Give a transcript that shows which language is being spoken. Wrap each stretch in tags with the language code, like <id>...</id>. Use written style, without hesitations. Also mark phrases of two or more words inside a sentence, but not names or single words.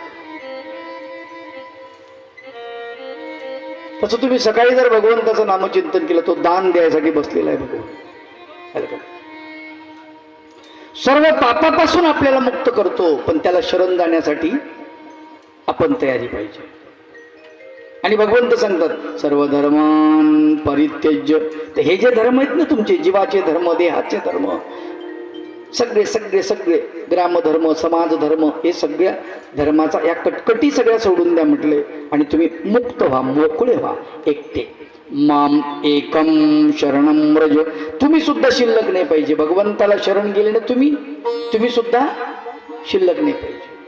<mr>तसं तुम्ही सकाळी जर भगवंताचं नामचिंतन केलं, तो दान द्यायसाठी बसलेला आहे भगवान. सर्व पापापासून आपल्याला मुक्त करतो, पण त्याला शरण जाण्यासाठी आपण तयारी पाहिजे. आणि भगवंत सांगतात</mr> <sa>सर्व धर्मान परित्यज्य.</sa> <mr>तर हे जे धर्म आहेत ना तुमचे, जीवाचे धर्म, देहाचे धर्म, सगळे सगळे सगळे ग्रामधर्म, समाज धर्म, हे सगळ्या धर्माचा या कटकटी सगळ्या सोडून द्या म्हटले. आणि तुम्ही मुक्त व्हा, मोकळे व्हा, एकटे.</mr> <sa>माम एकम शरणम व्रज.</sa> <mr>तुम्ही सुद्धा शिल्लक नाही पाहिजे. भगवंताला शरण गेले ना तुम्ही सुद्धा शिल्लक नाही पाहिजे.</mr>